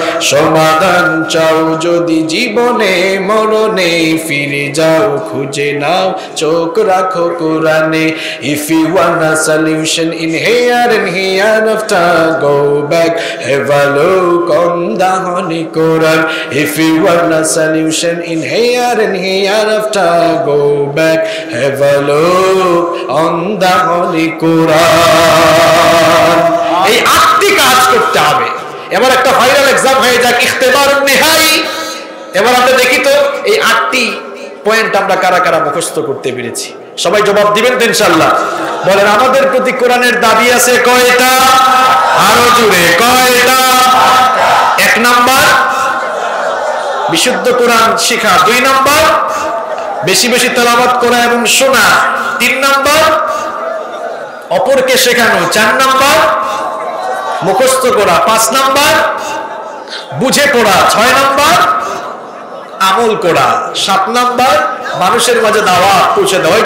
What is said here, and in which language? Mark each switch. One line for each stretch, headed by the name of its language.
Bangla: সমাধান চাও যদি জীবনে মরণে, ফিরে যাও খুঁজে নাও চোখ রাখো কোরআনে।
English: If you want a solution in here and hereafter, go back, have a look on the Holy Quran. If you want a solution in here and hereafter, go back, have a look on the Holy Quran.
Bangla: এই 8টি কাজ করতে হবে। এবার একটা viral exam হয়ে যাক,
Arabic: ইখতিবারুন নিহাই।
Bangla: এবার আমরা দেখি তো এই 8টি পয়েন্ট আমরা কারা কারা মুখস্থ করতে পেরেছি। সবাই জবাব দিবেন তো ইনশাআল্লাহ? বলেন আমাদের প্রতি কোরআনের দাবি আছে কয়টা? আরো জোরে, কয়টা? 1 নাম্বার বিশুদ্ধ কোরআন শেখা, 2 নাম্বার বেশি বেশি তেলাওয়াত করা এবং শোনা, 3 নাম্বার অপরকে শেখানো, 4 নাম্বার মুখস্থ করা, 5 নাম্বার বুঝে পড়া, 6 নাম্বার আমল করা, 7 নাম্বার মানুষের মাঝে দাওয়াত পৌঁছে দেওয়া।